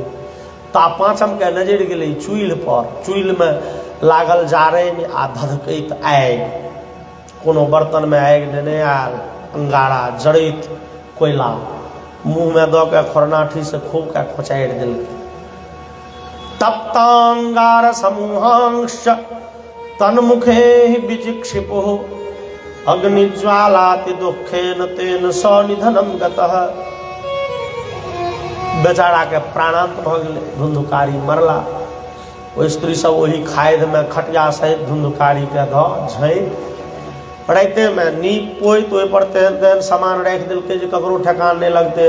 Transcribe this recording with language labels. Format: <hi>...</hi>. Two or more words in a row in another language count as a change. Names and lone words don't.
<mai>ता पाँचम के नजर गेलै चूल्हि पर, चूल्हि में लागल जारनि आ धधकैत आगि, कोनो बर्तन में आगि देने आयल, अंगारा जड़ैत कोयला मुँह में दऽ के खोरनाठी से खूब के खोचारि देलकै।</mai> <sa>तप्तांगार समूहांश तन्मुखे विचिक्षिपो, अग्निज्वालाति दुखेन तेन सनिधनम गतः।</sa> <mai>बेचारा के प्राणांत भ गेलै, धुंधकारी मरला। ओ स्त्री सब वही खाद में खटिया सहित धुंधकारी के धऽ झाँपि राइते में नीप पोइत ओहि पर तेहन तेहन सामान राखि देलकै जे ककरो ठेकान नहीं लगते।</mai>